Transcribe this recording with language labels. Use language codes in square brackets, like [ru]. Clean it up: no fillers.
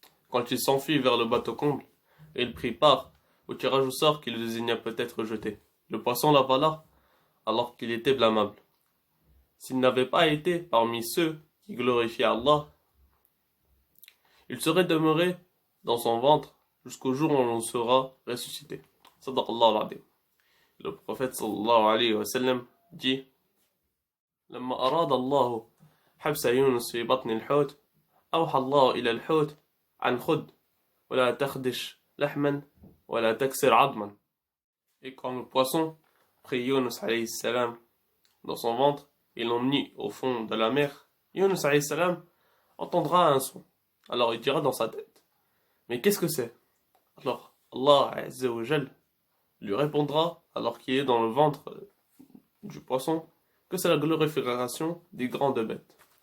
[fr] Quand il s'enfuit vers le bateau comble, il prit part au tirage au sort qui le désigna peut-être jeté. Le poisson l'avala alors qu'il était blâmable. S'il n'avait pas été parmi ceux qui glorifiaient Allah, il serait demeuré dans son ventre jusqu'au jour où on sera ressuscité. [ar] Sadaqallahu al-Azim. [fr] Le prophète sallallahu alayhi wa sallam dit: [ar] لما أراد الله حبس يونس في بطن الحوت أوحى الله إلى الحوت عن خد ولا تخدش لحما ولا تكسر عظما. [fr] Et quand le poisson prit Yunus alayhi salam dans son ventre et l'emmenit au fond de la mer, Yunus alayhi salam entendra un son. Alors il dira dans sa tête: mais qu'est-ce que c'est? Alors Allah Azza wa Jal lui répondra, alors qu'il est dans le ventre du poisson, que c'est la glorification des grandes bêtes.